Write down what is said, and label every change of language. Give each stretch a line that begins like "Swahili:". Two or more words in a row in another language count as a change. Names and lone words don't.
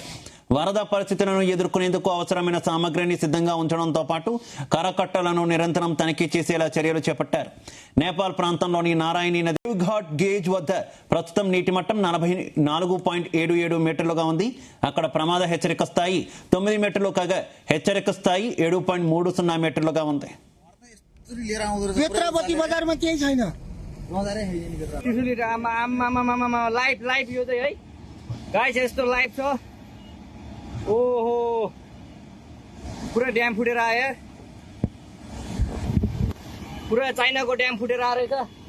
Telugu: వరద పరిస్థితులను ఎదుర్కొనేందుకు అవసరమైన సామగ్రిని సిద్ధంగా ఉంచడంతో పాటు కరకట్టలను నిరంతరం తనిఖీ చేసేలా చర్యలు చేపట్టారు. నేపాల్ ప్రాంతంలోని నారాయణి నది ఘాట్ గేజ్ వద్ద ప్రస్తుతం నీటి మట్టం 44.77 మీటర్లుగా ఉంది. అక్కడ ప్రమాద హెచ్చరిక స్థాయి 9 మీటర్లు కాగా హెచ్చరిక స్థాయి 7.30 మీటర్లుగా ఉంది.
Nepali: ओहो पूरा ड्याम फुटेर आयो, पूरा चाइनाको ड्याम फुटेर आ रहेछ।